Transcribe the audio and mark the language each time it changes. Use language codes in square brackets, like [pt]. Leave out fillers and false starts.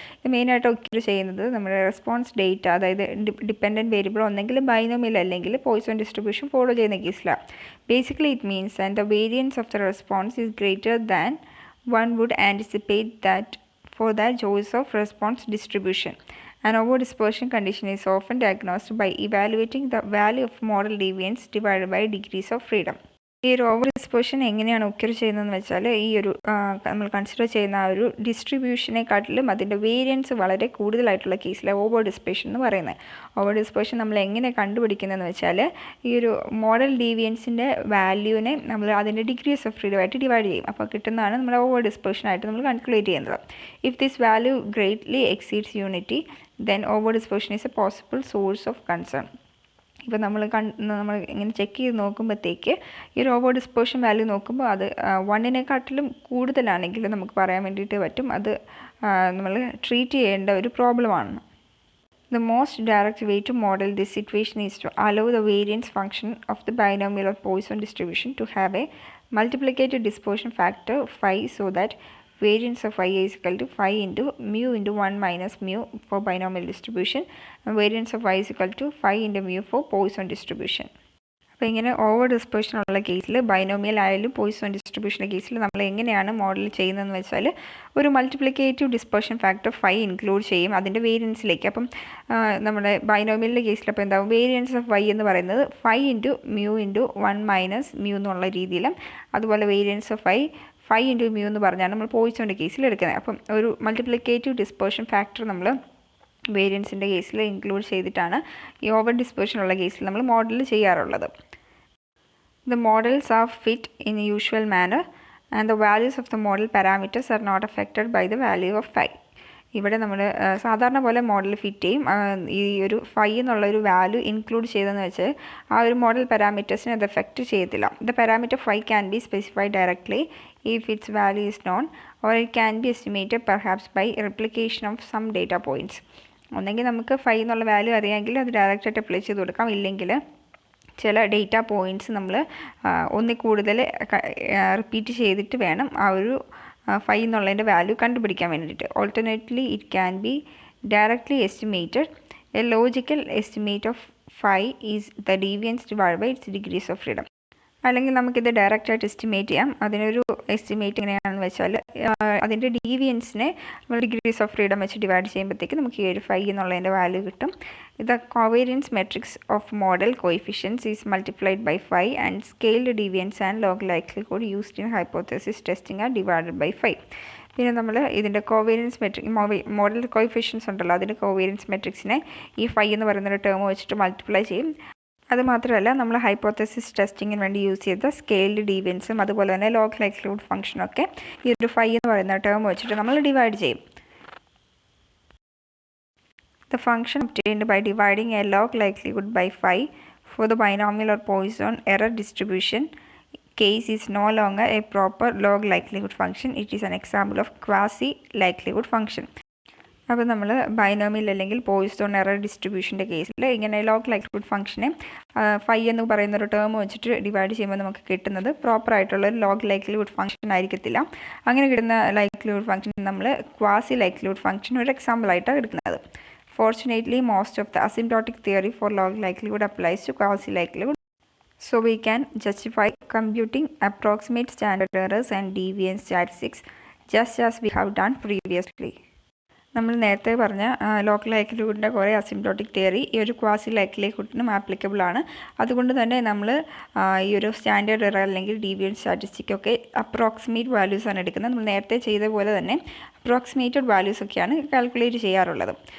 [ml] ഇത് മെയിനായിട്ട് ഒക്യൂർ ചെയ്യുന്നത് നമ്മുടെ റെസ്പോൺസ് ഡേറ്റ, അതായത് ഡിപ്പെൻഡൻറ്റ് വേരിയബിൾ ഒന്നെങ്കിൽ ബൈനോമിയൽ അല്ലെങ്കിൽ പോയിസൺ ഡിസ്ട്രിബ്യൂഷൻ ഫോളോ ചെയ്യുന്ന കേസിലാണ്. [en] Basically it means and the variance of the response is greater than one would anticipate that for the choice of response distribution. An over dispersion condition is often diagnosed by evaluating the value of model deviance divided by degrees of freedom. [ml] ഈ ഒരു over dispersion എങ്ങനെയാണ് occur ചെയ്യുന്നതെന്ന് വെച്ചാൽ, ഈ ഒരു നമ്മൾ consider ചെയ്യുന്ന ആ ഒരു ഡിസ്ട്രിബ്യൂഷനെക്കാട്ടിലും അതിൻ്റെ വേരിയൻസ് വളരെ കൂടുതലായിട്ടുള്ള കേസിലാണ് ഓവർ ഡിസ്പേർഷൻ എന്ന് പറയുന്നത്. ഓവർ ഡിസ്പേർഷൻ നമ്മൾ എങ്ങനെ കണ്ടുപിടിക്കുന്നതെന്ന് വെച്ചാൽ, ഈ ഒരു മോഡൽ ഡീവിയൻസിൻ്റെ വാല്യൂവിനെ നമ്മൾ അതിൻ്റെ ഡിഗ്രീസ് ഓഫ് ഫ്രീഡം ആയിട്ട് ഡിവൈഡ് ചെയ്യും. അപ്പോൾ കിട്ടുന്നതാണ് നമ്മൾ ഓവർ ഡിസ്പേർഷനായിട്ട് നമ്മൾ കാൽക്കുലേറ്റ് ചെയ്യുന്നത്. [en] If this value greatly exceeds unity, then over dispersion is a possible source of concern. [ml] ഇപ്പോൾ നമ്മൾ ഇങ്ങനെ ചെക്ക് ചെയ്ത് നോക്കുമ്പോഴത്തേക്ക് ഈ ഒരു ഓവർ ഡിസ്പേർഷൻ വാല്യൂ നോക്കുമ്പോൾ അത് 1നെക്കാട്ടിലും കൂടുതലാണെങ്കിൽ നമുക്ക് പറയാൻ വേണ്ടിയിട്ട് പറ്റും അത് നമ്മൾ ട്രീറ്റ് ചെയ്യേണ്ട ഒരു പ്രോബ്ലമാണ്. [en] The most direct way to model this situation is to allow the variance function of the binomial or Poisson distribution to have a multiplicative dispersion factor phi, so that variance of phi is equal to phi into mu into 1 minus mu for binomial distribution, and variance of phi is equal to phi into mu for Poisson distribution. [ml] അപ്പോൾ ഇങ്ങനെ over dispersion ഉള്ള കേസിൽ, binomial ആയാലും Poisson ഡിസ്ട്രിബ്യൂഷൻ്റെ കേസിൽ നമ്മൾ എങ്ങനെയാണ് model ചെയ്യുന്നതെന്ന് വെച്ചാൽ, ഒരു multiplicative dispersion factor phi include ചെയ്യും അതിൻ്റെ വേരിയൻസിലേക്ക്. അപ്പം നമ്മുടെ ബൈനോമിയലിൻ്റെ കേസിൽ അപ്പോൾ എന്താവും, വേരിയൻസ് ഓഫ് വൈ എന്ന് പറയുന്നത് phi into mu into 1 minus mu എന്നുള്ള രീതിയിലും, അതുപോലെ variance of phi into mu എന്ന് പറഞ്ഞാണ് നമ്മൾ പോയിസോൻ്റെ കേസിൽ എടുക്കുന്നത്. അപ്പം ഒരു മൾട്ടിപ്ലിക്കേറ്റീവ് ഡിസ്പേർഷൻ ഫാക്ടർ നമ്മൾ വേരിയൻസിൻ്റെ കേസിൽ ഇൻക്ലൂഡ് ചെയ്തിട്ടാണ് ഈ ഓവർ ഡിസ്പേർഷനുള്ള കേസിൽ നമ്മൾ മോഡൽ ചെയ്യാറുള്ളത്. [en] The models are fit in usual manner and the values of the model parameters are not affected by the value of phi. [ml] ഇവിടെ നമ്മൾ സാധാരണ പോലെ മോഡൽ ഫിറ്റ് ചെയ്യും. ഈ ഒരു ഫൈ എന്നുള്ളൊരു വാല്യൂ ഇൻക്ലൂഡ് ചെയ്തെന്ന് വെച്ചാൽ ആ ഒരു മോഡൽ പാരാമീറ്റേഴ്സിനെ അത് എഫക്റ്റ് ചെയ്യത്തില്ല. [en] The parameter phi can be specified directly if its value is known, or it can be estimated perhaps by replication of some data points. [ml] ഒന്നെങ്കിൽ നമുക്ക് ഫൈ എന്നുള്ള വാല്യൂ അറിയാമെങ്കിൽ അത് ഡയറക്റ്റായിട്ട് അപ്ലൈ ചെയ്ത് കൊടുക്കാം, ഇല്ലെങ്കിൽ ചില ഡേറ്റ പോയിൻറ്റ്സ് നമ്മൾ ഒന്നിൽ കൂടുതൽ റിപ്പീറ്റ് ചെയ്തിട്ട് വേണം ആ ഒരു ഫൈ എന്നുള്ളതിൻ്റെ വാല്യൂ കണ്ടുപിടിക്കാൻ വേണ്ടിയിട്ട്. [en] Alternately it can be directly estimated. A logical estimate of phi is the deviance divide by its degrees of freedom. [ml] അല്ലെങ്കിൽ നമുക്കിത് ഡയറക്റ്റായിട്ട് എസ്റ്റിമേറ്റ് ചെയ്യാം. അതിനൊരു എസ്റ്റിമേറ്റ് എങ്ങനെയാണെന്ന് വെച്ചാൽ, അതിൻ്റെ ഡീവിയൻസിനെ നമ്മൾ ഡിഗ്രീസ് ഓഫ് ഫ്രീഡം വെച്ച് ഡിവൈഡ് ചെയ്യുമ്പോഴത്തേക്ക് നമുക്ക് ഈ ഒരു ഫൈ എന്നുള്ളതിൻ്റെ വാല്യൂ കിട്ടും. [en] The covariance matrix of model coefficients is multiplied by phi, and scaled deviance and log likelihood used in hypothesis testing are divided by phi. [ml] പിന്നെ നമ്മൾ ഇതിൻ്റെ കോവേരിയൻസ് മെട്രിക്, മോഡൽ കോയിഫിഷ്യൻസ് ഉണ്ടല്ലോ, അതിൻ്റെ കോവേരിയൻസ് മെട്രിക്സിനെ ഈ phi എന്ന് പറയുന്നൊരു term വെച്ചിട്ട് multiply ചെയ്യും. അതുമാത്രമല്ല, നമ്മൾ ഹൈപ്പോത്തസിസ് ടെസ്റ്റിങ്ങിന് വേണ്ടി യൂസ് ചെയ്ത സ്കെയിൽഡ് ഡീവിയൻസും അതുപോലെ തന്നെ ലോഗ് ലൈക്ലിഹുഡ് ഫംഗ്ഷനൊക്കെ ഈ ഒരു ഫൈ എന്ന് പറയുന്ന ടേം വെച്ചിട്ട് നമ്മൾ ഡിവൈഡ് ചെയ്യും. [en] The function obtained by dividing a log likelihood by phi for the binomial or Poisson error distribution case is no longer a proper log likelihood function. It is an example of quasi likelihood function. [ml] അപ്പോൾ നമ്മൾ binomial അല്ലെങ്കിൽ Poisson error ഡിസ്ട്രിബ്യൂഷൻ്റെ കേസിൽ ഇങ്ങനെ log likelihood ഫംഗ്ഷനെ phi എന്ന് പറയുന്ന ഒരു term വെച്ചിട്ട് ഡിവൈഡ് ചെയ്യുമ്പോൾ നമുക്ക് കിട്ടുന്നത് പ്രോപ്പറായിട്ടുള്ള ഒരു ലോഗ് ലൈക്ലിഹുഡ് ഫംഗ്ഷൻ ആയിരിക്കത്തില്ല. അങ്ങനെ കിട്ടുന്ന ലൈക്ലിഹുഡ് ഫംഗ്ഷൻ നമ്മൾ ക്വാസി ലൈക്ലിഹുഡ് ഫംഗ്ഷൻ ഒരു എക്സാമ്പിളായിട്ടാണ് എടുക്കുന്നത്. [en] Fortunately, most of the asymptotic theory for log likelihood applies to quasi likelihood, so we can justify computing approximate standard errors and deviance statistics just as we have done previously. [ml] നമ്മൾ നേരത്തെ പറഞ്ഞ local ലൈക്ലിഹുഡിൻ്റെ കുറേ asymptotic theory ഈ ഒരു quasi ലൈക്ലിഹുഡിനും applicable ആണ്. അതുകൊണ്ട് തന്നെ നമ്മൾ ഈ ഒരു സ്റ്റാൻഡേർഡ് എറർ അല്ലെങ്കിൽ ഡീവിയൻറ്റ് സ്റ്റാറ്റിസ്റ്റിക്കൊക്കെ അപ്രോക്സിമേറ്റ് വാല്യൂസ് ആണ് എടുക്കുന്നത്. നമ്മൾ നേരത്തെ ചെയ്ത പോലെ തന്നെ അപ്രോക്സിമേറ്റഡ് വാല്യൂസ് ഒക്കെയാണ് കാൽക്കുലേറ്റ് ചെയ്യാറുള്ളത്.